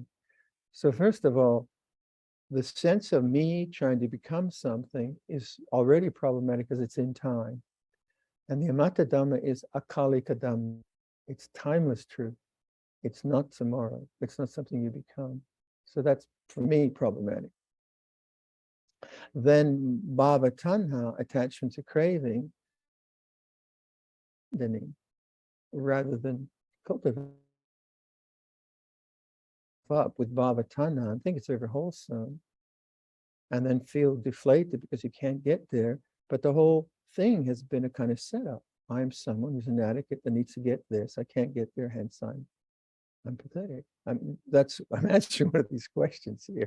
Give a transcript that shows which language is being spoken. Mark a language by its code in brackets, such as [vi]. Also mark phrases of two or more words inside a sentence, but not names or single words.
[en] So first of all, the sense of me trying to become something is already problematic because it's in time. And the [pi] Amata Dhamma [en] is [pi] Akalika Dhamma. [en] It's timeless truth. It's not tomorrow. It's not something you become. So that's, for me, problematic. Then [pi] bhava tanha, [en] attachment to craving, rather than cultivate up with [pi] bhava tanha [en] and think it's ever wholesome, and then feel deflated because you can't get there. But the whole thing has been a kind of setup. I'm someone who's an advocate that needs to get this. I can't get there, hence I'm pathetic. I'm answering one of these questions here.